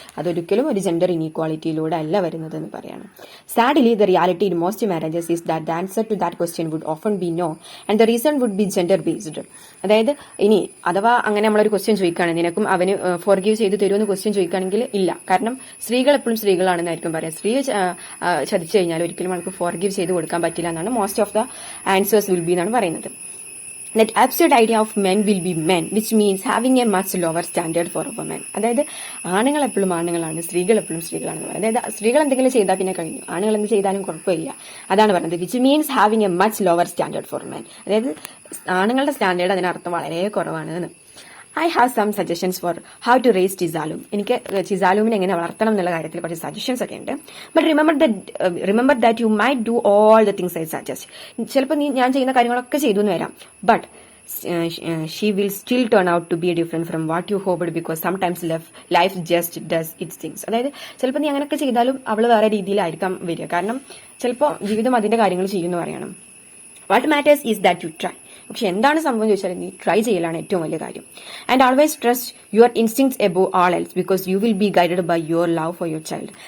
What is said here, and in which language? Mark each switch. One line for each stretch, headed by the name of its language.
Malayalam: അതൊരിക്കലും ഒരു ജെൻഡർ ഇൻഇക്വാലിറ്റിയിലൂടെ അല്ല വരുന്നത് എന്ന് പറയാണ്.
English: Sadly the reality in most marriages is that the answer to that question would often be no and the reason would be gender based.
Malayalam: അതായത് ഇനി അഥവാ അങ്ങനെ നമ്മളൊരു ക്വസ്റ്റ്യൻ ചോദിക്കുകയാണ്, നിനക്കും അവന് ഫോർഗീവ് ചെയ്ത് തരുമെന്ന് ക്വസ്റ്റ്യൻ ചോദിക്കുകയാണെങ്കിൽ ഇല്ല, കാരണം സ്ത്രീകൾ എപ്പോഴും സ്ത്രീകളാണെന്നായിരിക്കും പറയാം. സ്ത്രീ ചതിച്ചു കഴിഞ്ഞാൽ ഒരിക്കലും അവൾക്ക് ഫോർഗീവ് ചെയ്ത് കൊടുക്കാൻ പറ്റില്ല എന്നാണ്
English: most of the answers will be
Malayalam: എന്നാണ് പറയുന്നത്.
English: That absurd idea of men will be men, which means having a much lower standard for a woman.
Malayalam: അതായത് ആണുങ്ങൾ എപ്പോഴും ആണുങ്ങളാണ്, സ്ത്രീകൾ എപ്പോഴും സ്ത്രീകളാണെന്ന് പറയുന്നത്. അതായത് സ്ത്രീകൾ എന്തെങ്കിലും ചെയ്താൽ പിന്നെ കഴിഞ്ഞു, ആണുങ്ങൾ എന്ത് ചെയ്താലും കുഴപ്പമില്ല, അതാണ് പറയുന്നത്.
English: Which means having a much lower standard for men.
Malayalam: അതായത് ആണുങ്ങളുടെ സ്റ്റാൻഡേർഡ് അതിനർത്ഥം വളരെ കുറവാണ് എന്ന്.
English: I have some suggestions for how to raise Chizalum.
Malayalam: എനിക്ക് ചിസാലുമിനെ എങ്ങനെ വളർത്തണം എന്നുള്ള കാര്യത്തിൽ കുറച്ച് സജഷൻസ് ഒക്കെ ഉണ്ട്.
English: But remember that you might do all the things I suggest.
Malayalam: ചിലപ്പോൾ ഞാൻ ചെയ്യുന്ന കാര്യങ്ങളൊക്കെ ചെയ്തു എന്ന് വരാം,
English: But she will still turn out to be different from what you hoped, because sometimes life just does its things.
Malayalam: അതായത് ചിലപ്പോൾ നീ അങ്ങനെയൊക്കെ ചെയ്താലും അവൾ വേറെ രീതിയിലായിരിക്കാം വരിക, കാരണം ചിലപ്പോൾ ജീവിതം അതിന്റെ കാര്യങ്ങൾ ചെയ്യുമെന്ന് പറയണം.
English: What matters is that you try.
Malayalam: പക്ഷെ എന്താണ് സംഭവം ചോദിച്ചാൽ നീ ട്രൈ ചെയ്യലാണ് ഏറ്റവും വലിയ കാര്യം.
English: And always trust your instincts above all else, because you will be guided by your love for your child.